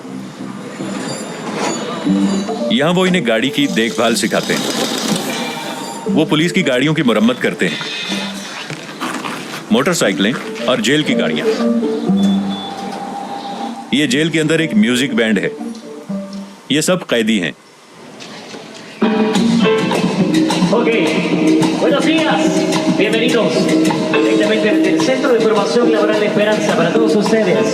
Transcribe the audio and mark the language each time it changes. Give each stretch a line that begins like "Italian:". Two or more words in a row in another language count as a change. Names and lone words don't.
Hindi: यहां वो इन्हें गाड़ी की देखभाल सिखाते हैं। वो पुलिस की गाड़ियों की मुरम्मत करते हैं, मोटरसाइकिलें और जेल की गाड़ियां। ये जेल के अंदर एक
English: music band
Hindi: है। ये सब कैदी हैं।
Spanish: Ok, buenos días, bienvenidos directamente desde el Centro de Formación Laboral de Esperanza para todos ustedes.